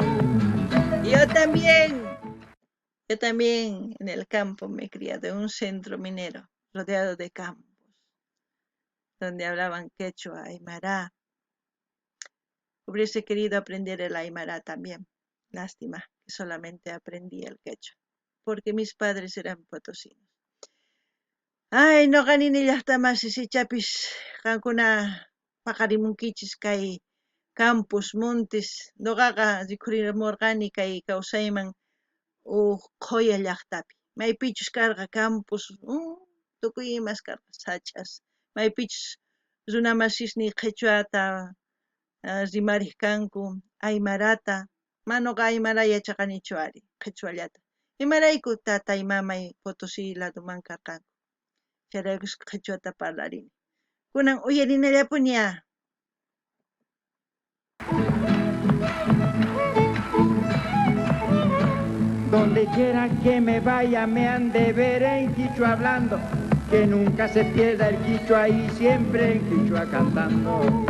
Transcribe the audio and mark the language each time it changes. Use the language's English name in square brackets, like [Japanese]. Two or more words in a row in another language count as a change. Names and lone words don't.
[Spanish] Yo también en el campo me he criado, en un centro minero, rodeado de campos, donde hablaban quechua, aymara. Hubiese querido aprender el aymara también. Lástima que solamente aprendí el quechua, porque mis padres eran potosinos. [Quechua] Ay, no ganini llaqtamasi sichapis qankuna paqarimunkichis kay campus montes noqaqa rikhurimurqani kay kawsayman Qoya llaqtapi maypichus karqa campus tukuy imas karqa sach'as maypichus runamasisni qhichwata rimarij kanku, aymarata, manoqa aymara yachaqanichu ari, qhichwallata. Imarayku tatay mamay Potosí ladoman karqanku, chayraykus qhichwata parlarini. Kunan uyarinallapuña. [Spanish] Donde quiera que me vaya me han de ver en quichua hablando, que nunca se pierda el quichua y siempre en quichua cantando.